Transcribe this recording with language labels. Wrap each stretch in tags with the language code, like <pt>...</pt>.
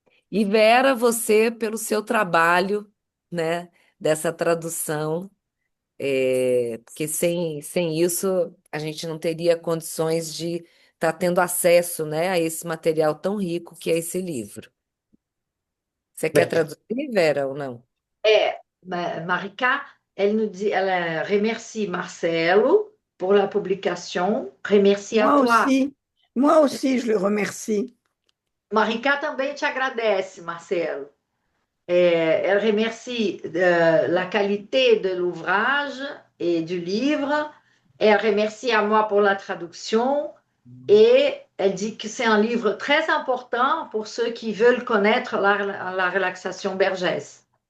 <pt>E Vera, você, pelo seu trabalho, né, dessa tradução, porque sem isso a gente não teria condições de estar tendo acesso, né, a esse material tão rico que é esse livro. Você quer Bem, traduzir, Vera, ou não?</pt> <fr>Marika, elle remercie Marcelo pour la publication, remercie à Moi toi. aussi, moi aussi, je le remercie.</fr> <pt>Marika também te agradece, Marcelo.</pt> <fr>Elle remercie la qualité de l'ouvrage et du livre. Elle remercie à moi pour la traduction et elle dit que c'est un livre très important pour ceux qui veulent connaître la relaxation Bergès.</fr>